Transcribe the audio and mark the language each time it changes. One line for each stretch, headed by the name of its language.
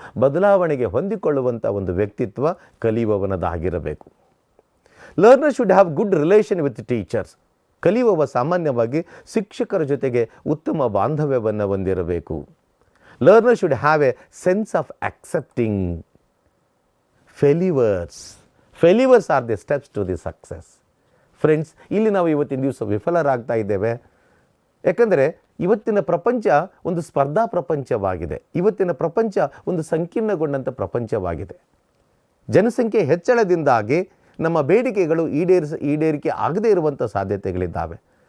Kannada: ಬದಲಾವಣೆಗೆ ಹೊಂದಿಕೊಳ್ಳುವಂಥ ಒಂದು ವ್ಯಕ್ತಿತ್ವ ಕಲಿಯುವವನದಾಗಿರಬೇಕು.
English: Learner should have good relation with teachers.
Kannada: ಕಲಿಯುವವ ಸಾಮಾನ್ಯವಾಗಿ ಶಿಕ್ಷಕರ ಜೊತೆಗೆ ಉತ್ತಮ ಬಾಂಧವ್ಯವನ್ನು ಹೊಂದಿರಬೇಕು.
English: Learner should have a sense of accepting failures. Failures are the steps to the success.
Kannada: Friends, ಇಲ್ಲಿ ನಾವು ಇವತ್ತಿನ ದಿವಸ ವಿಫಲರಾಗ್ತಾ ಇದ್ದೇವೆ. ಯಾಕಂದರೆ ಇವತ್ತಿನ ಪ್ರಪಂಚ ಒಂದು ಸ್ಪರ್ಧಾ ಪ್ರಪಂಚವಾಗಿದೆ. ಇವತ್ತಿನ ಪ್ರಪಂಚ ಒಂದು ಸಂಕೀರ್ಣಗೊಂಡಂಥ ಪ್ರಪಂಚವಾಗಿದೆ. ಜನಸಂಖ್ಯೆ ಹೆಚ್ಚಳದಿಂದಾಗಿ ನಮ್ಮ ಬೇಡಿಕೆಗಳು ಈಡೇರಿಕೆ ಆಗದೇ ಇರುವಂಥ ಸಾಧ್ಯತೆಗಳಿದ್ದಾವೆ.